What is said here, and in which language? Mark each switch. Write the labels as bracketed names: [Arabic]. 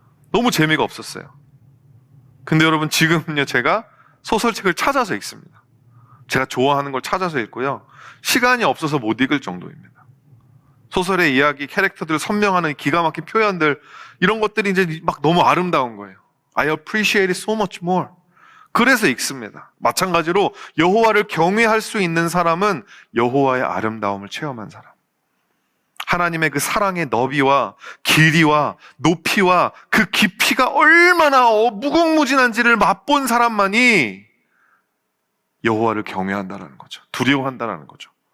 [Korean] 너무 재미가 없었어요. 근데 여러분, 지금은요, 제가 소설책을 찾아서 읽습니다. 제가 좋아하는 걸 찾아서 읽고요. 시간이 없어서 못 읽을 정도입니다. 소설의 이야기, 캐릭터들을 선명하는 기가 막힌 표현들, 이런 것들이 이제 막 너무 아름다운 거예요. [English] I appreciate it so much more. [Korean] 그래서 읽습니다. 마찬가지로 여호와를 경외할 수 있는 사람은 여호와의 아름다움을 체험한 사람. 하나님의 그 사랑의 너비와 길이와 높이와 그 깊이가 얼마나 무궁무진한지를 맛본 사람만이 여호와를 경외한다라는 거죠. 두려워한다라는 거죠.